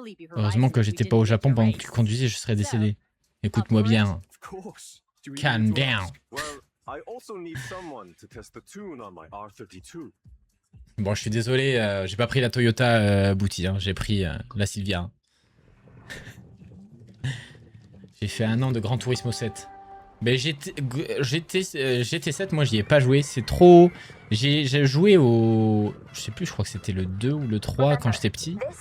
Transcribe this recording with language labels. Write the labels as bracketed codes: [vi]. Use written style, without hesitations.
[fr] Heureusement que j'étais pas au Japon pendant que tu conduisais, je serais décédé. Écoute-moi bien. [en] Calm down. Well, I also need someone to test the tune on my R32. [fr] Bon, je suis désolé, j'ai pas pris la Toyota Booty, hein, j'ai pris la Silvia. J'ai fait 1 an de Gran Turismo 7. Mais GT7, moi j'y ai pas joué, c'est trop... J'ai joué au... Je sais plus, je crois que c'était le 2 ou le 3 quand j'étais petit.